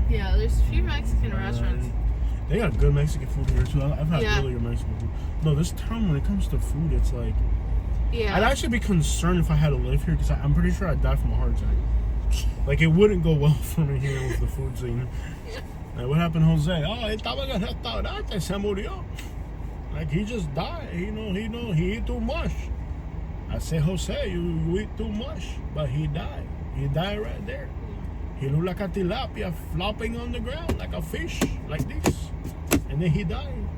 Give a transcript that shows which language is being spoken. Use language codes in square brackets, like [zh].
[en] Yeah, there's a few Mexican restaurants. They got good Mexican food here too. I've had really good Mexican food. No, this town, when it comes to food, it's like Yeah. I'd actually be concerned if I had to live here because I'm pretty sure I'd die from a heart attack. Like, it wouldn't go well for me here with the food scene. Like, what happened to Jose? [es] Oh, estaba en el restaurante, se murió. [en] Like, he just died. He ate too much. I say, Jose, you eat too much, but he died. He died right there. He looked like a tilapia flopping on the ground like a fish, like this. And then he died.